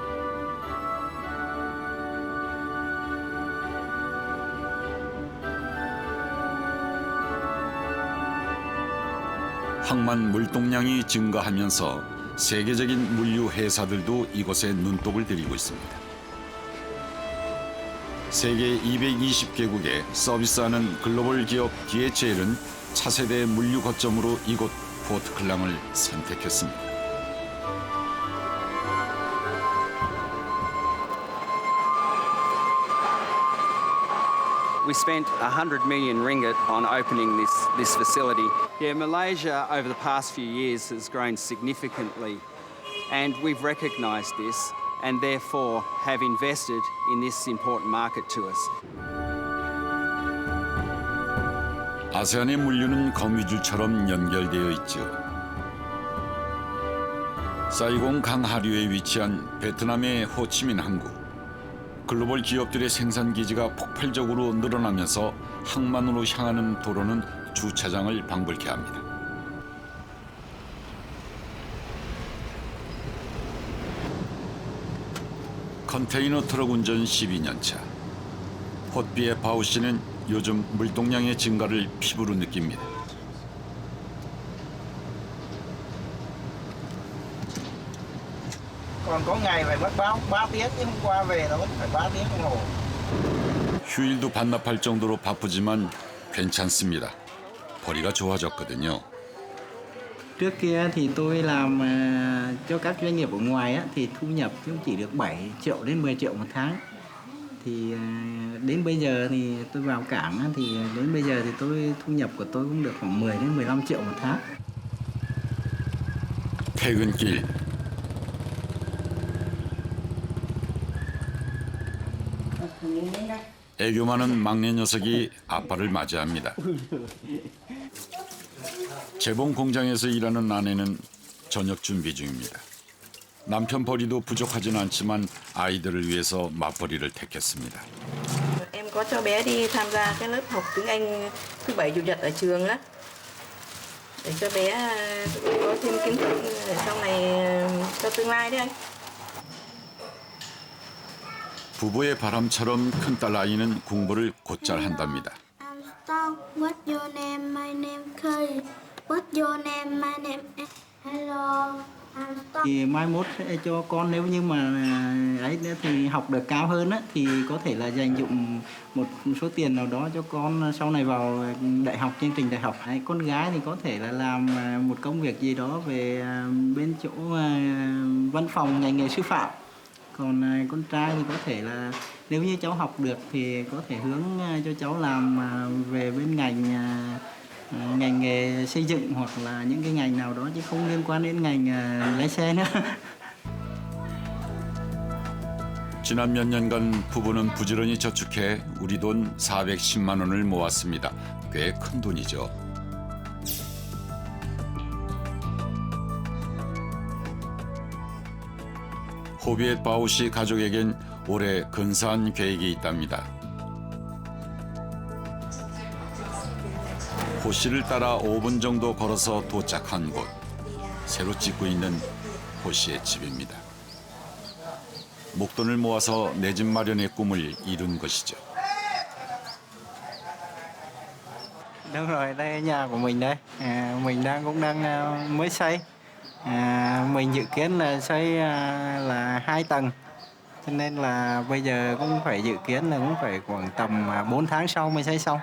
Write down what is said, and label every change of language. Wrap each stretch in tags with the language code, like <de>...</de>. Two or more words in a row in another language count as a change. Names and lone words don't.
<ko>항만 물동량이 증가하면서 세계적인 물류 회사들도 이곳에 눈독을 들이고 있습니다. 세계 220개국에 서비스하는 글로벌 기업 DHL은 차세대 물류 거점으로 이곳 포트클랑을 선택했습니다.</ko> <en>We spent 100 million ringgit on opening this facility. Yeah, Malaysia over the past few years has grown significantly, and we've recognised this and therefore have invested in this important market to us.</en> <ko>아세안의 물류는 거미줄처럼 연결되어 있죠. 사이공 강하류에 위치한 베트남의 호치민 항구. 글로벌 기업들의 생산 기지가 폭발적으로 늘어나면서 항만으로 향하는 도로는 주차장을 방불케 합니다. 컨테이너 트럭 운전 12년 차. 폿비의 바우 씨는 요즘 물동량의 증가를 피부로 느낍니다.</ko> <vi>Còn có ngày phải mất 3 tiếng chứ hôm qua về nó vẫn phải 3 tiếng đồng hồ.</vi> <ko>휴일도 반납할 정도로 바쁘지만 괜찮습니다. 벌이가 좋아졌거든요.</ko> <vi>Trước kia thì tôi làm cho các doanh nghiệp ở ngoài á, thì thu nhập cũng chỉ được 7 triệu đến 10 triệu một tháng. Thì đến bây giờ thì tôi vào cảng á, thì đến bây giờ thì thu nhập của tôi cũng được khoảng 10 đến 15 triệu một tháng.</vi> <ko>퇴근길. 애교 많은 막내 녀석이 아빠를 맞이합니다. 재봉 공장에서 일하는 아내는 저녁 준비 중입니다. 남편 벌이도 부족하진 않지만 아이들을 위해서 맞벌이를 택했습니다.</ko> <vi>Em có cho bé đi tham gia cái lớp học tiếng Anh thứ bảy chủ nhật ở trường đó. Để cho bé có thêm kiến thức để sau này cho tương lai đấy anh.</vi> <ko>부부의 바람처럼 큰딸 아이는 공부를 곧잘 한답니다.</ko> <en>What's your name? My name Curry. What's your name? My name Hello.</en> <vi>Thì mai mốt sẽ cho con nếu như mà ấy nữa thì học được cao hơn á, thì có thể là dành dụm một số tiền nào đó cho con sau này vào đại học, chương trình đại học. Con gái thì có thể là làm một công việc gì đó về bên chỗ văn phòng ngành nghề sư phạm. Còn con trai thì có thể là nếu như cháu học được thì có thể hướng cho cháu làm về bên ngành nghề xây dựng hoặc là những cái ngành nào đó chứ không liên quan đến ngành lái xe nữa.</vi> <ko>지난 몇 년간 부부는 부지런히 저축해 우리 돈 410만 원을 모았습니다. 꽤 큰 돈이죠. 호비엣 바우 씨 가족에겐 올해 근사한 계획이 있답니다. 호 씨를 따라 5분 정도 걸어서 도착한 곳. 새로 짓고 있는 호 씨의 집입니다. 목돈을 모아서 내 집 마련의 꿈을 이룬 것이죠.</ko> <vi>Đúng rồi, đây là nhà của mình đây. Mình cũng đang mới xây. Mình dự kiến là xây là 2 tầng. Cho nên là bây giờ cũng phải dự kiến là cũng phải khoảng tầm 4 tháng sau mới xây xong.</vi>